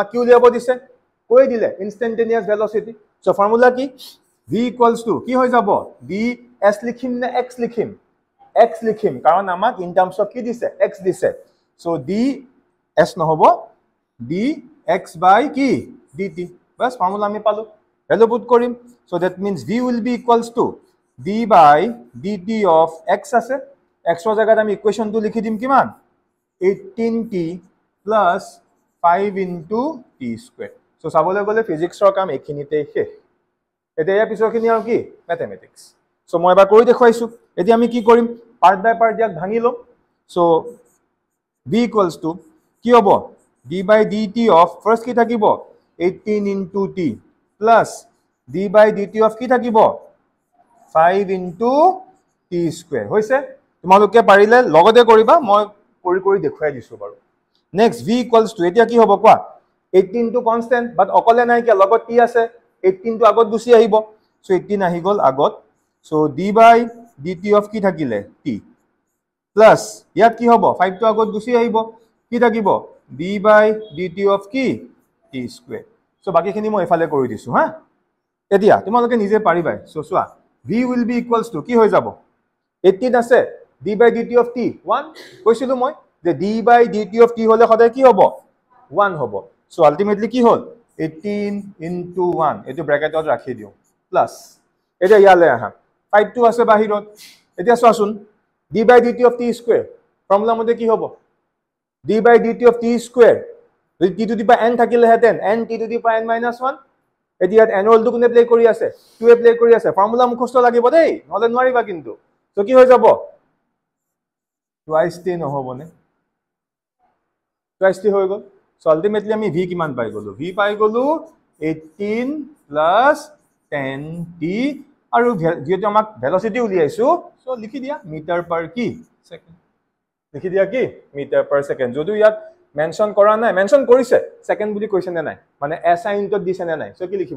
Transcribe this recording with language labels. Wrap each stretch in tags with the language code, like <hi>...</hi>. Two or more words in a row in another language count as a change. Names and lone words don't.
<as>কি উলিয়াব দিছে কৈ দিলে</as> <en>instantaneous velocity</en> <as>সো ফৰ্মুলা কি v কি হৈ যাব d s লিখিম নে x লিখিম x লিখিম কাৰণ আমাক</as> <en>in terms of</en> <as>কি দিছে x দিছে সো d s নহব d x by কি dt বাস ফর্মুলা আমি পালো</as> <en>value put</en> <as>কৰিম</as> <en>so that means v will be equals to d by dt of x</en> <as>আছে x ৰ জায়গাত আমি ইকুৱেশনটো লিখি দিম কিমান</as> <en>18t plus 5 into t square</en> <as>সো চাবলৈ গলে ফিজিক্সৰ কাম এখিনিতে শেষ এতিয়া ইয়াৰ পিছৰখিনি আৰু কি ম্যাথমেটিক্স সো মই এবাৰ কৰি দেখুৱাইছো এতিয়া আমি কি কৰিম</as> <en>part by part</en> <as>ইয়াক ভাঙি লম সো</as> <en>v equals to</en> <as>কি হ'ব</as> <en>d by dt of first</en> <as>কি থাকিব</as> <en>18 into t plus d by dt of</en> <as>কি থাকিব</as> <en>5 into t square</en> <as>হৈছে তোমালোকে পাৰিলে লগতে কৰিবা মই কৰি দেখুৱাই দিছো বাৰু নেক্সট</as> <en>v equals to</en> <as>এতিয়া কি হ'ব কোৱা 18 টো কনস্ট্যান্ট বাট অকলে নাই কি লগত t আছে 18 টো আগত গুছি আহিব সো 18 আহি গল আগত সো</as> <en>d by dt of</en> <as>কি থাকিলে t প্লাস ইয়াত কি হ'ব 5 টো আগত গুছি আহিব কি থাকিব</as> <en>d by dt of</en> <as>কি</as> <en>t square</en> <as>সো বাকিখিনি মই এফালে কৰি দিছো হা এতিয়া তোমালোকে নিজে পাৰিবা সো চোৱা</as> <en>v will be equals to</en> <as>কি হৈ যাব 18 আছে</as> <en>d by dt of t</en> <as>1 কৈছিলো মই যে</as> <en>d by dt of t</en> <as>হলে সদায় কি হ'ব 1 হ'ব সো আলটিমেটলি কি হল</as> <en>18 into 1</en> <as>এটো ব্র্যাকেটত ৰাখি দিও প্লাস এতিয়া ইয়ালে আহা 5 টো আছে বাহিৰত এতিয়া চোৱাচোন</as> <en>d by dt of t square</en> <as>ফৰ্মুলা মতে কি হ'ব</as> <en>d by dt of t square</en> <as>যদি</as> <en>t to the power n</en> <as>থাকিলে হেতেন</as> <en>n t to the power n minus 1</en> <as>এতিয়া n ৰলটো কোনে প্লে কৰি আছে 2 এ প্লে কৰি আছে ফৰ্মুলা মুখস্থ লাগিব দেই নহলে নোৱাৰিবা কিন্তু তো কি হৈ যাব</as> <en>twice t</en> <as>নহবনে</as> <en>twice t</en> <as>হৈ গল সো আলটিমেটলি আমি v কিমান পাই গলো v পাই গলো</as> <en>18 plus 10t</en> <as>আৰু যেটো আমাক ভেলোসিটি উলিয়াইছো সো লিখি দিয়া</as> <en>meter per</en> <as>কি সেকেন্ড লিখি দিয়া কি</as> <en>meter per second</en> <as>যদিও ইয়াত মেনশন কৰা নাই মেনশন কৰিছে সেকেন্ড বুলি কৈছে নে নাই মানে এসআই ইনটত দিছে নে নাই সো কি লিখিব</as>